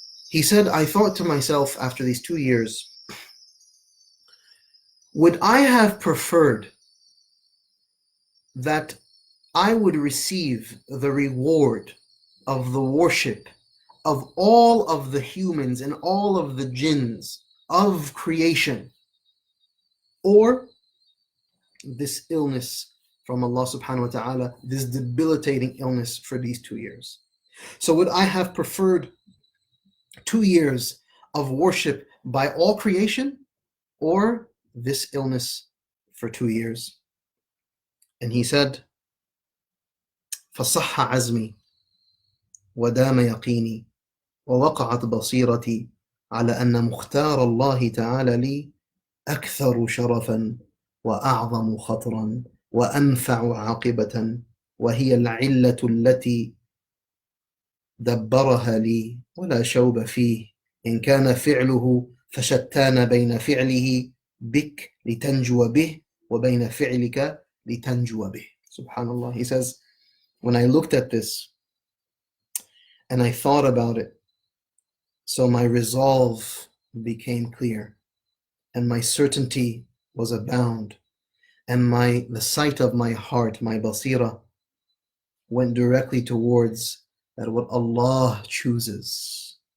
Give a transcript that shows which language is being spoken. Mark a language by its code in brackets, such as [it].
[en] He said, I thought to myself after these 2 years, would I have preferred that I would receive the reward of the worship of all of the humans and all of the jinns of creation, or this illness from Allah subhanahu wa ta'ala, this debilitating illness for these 2 years? So would I have preferred 2 years of worship by all creation, or this illness for 2 years? And he said, [ar] فَصَحَّ عَزْمِي وَدَامَ يَقِينِي وَوَقَعَتْ بَصِيرَتِي على أن مختار الله تعالى لي أكثر شرفا وأعظم خطرا وأنفع عاقبة، وهي العلة التي دبرها لي ولا شوب فيه، إن كان فعله فشتان بين فعله بك لتنجو به وبين فعلك لتنجو به. [en] Subhanallah. He says, when I looked at this and I thought about it, so my resolve became clear, and my certainty was abound, and the sight of my heart, my basira, went directly towards that what Allah chooses